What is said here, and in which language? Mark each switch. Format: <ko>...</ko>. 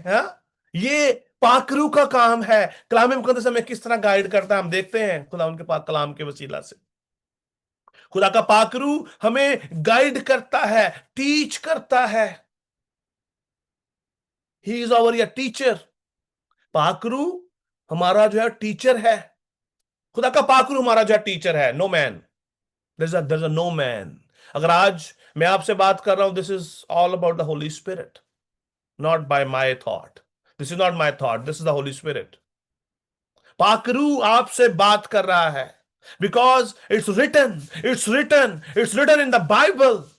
<hi>हाँ, ये पाकरू का काम है। कलाम मुकद्दस हमें किस तरह गाइड करता है, हम देखते हैं खुदा उनके पाक कलाम के वसीला से। खुदा का पाकरू हमें गाइड करता है, टीच करता है।</hi> <en>He is our या teacher.</en> <hi>पाकरू हमारा जो है टीचर है। खुदा का पाकरू हमारा जो है टीचर है।</hi> <en>No man, there's a no man।</en> <hi>अगर आज मैं आपसे बात कर रहा हूं,</hi> <en>This is all about the holy spirit, not by my thought. This is not my thought, this is the holy spirit.</en> <hi>पाकरू आपसे बात कर रहा है</hi> <en>Because it's written in the Bible.</en>